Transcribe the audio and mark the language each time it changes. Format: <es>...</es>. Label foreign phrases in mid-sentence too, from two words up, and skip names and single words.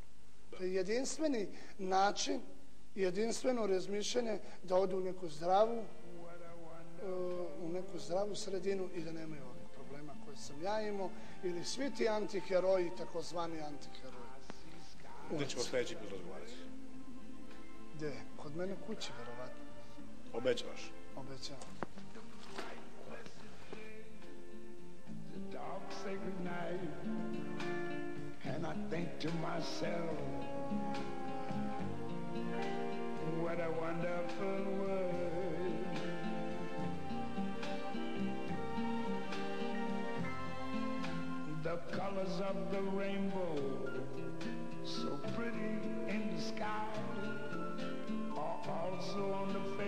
<sr>To je jedinstveni način, jedinstveno razmišljanje da odu u neku zdravu sredinu i da nemaju ovih problema koje sam ja imao ili svi ti antiheroji, takozvani antiheroji. Gde ćemo sledeći put razgovarati? Gde? Kod mene kući, verovatno. Obećavaš? Obećavam.</sr> <en>Dark sacred night, and I think to myself, what a wonderful world. The colors of the rainbow, so pretty in the sky, are also on the</en>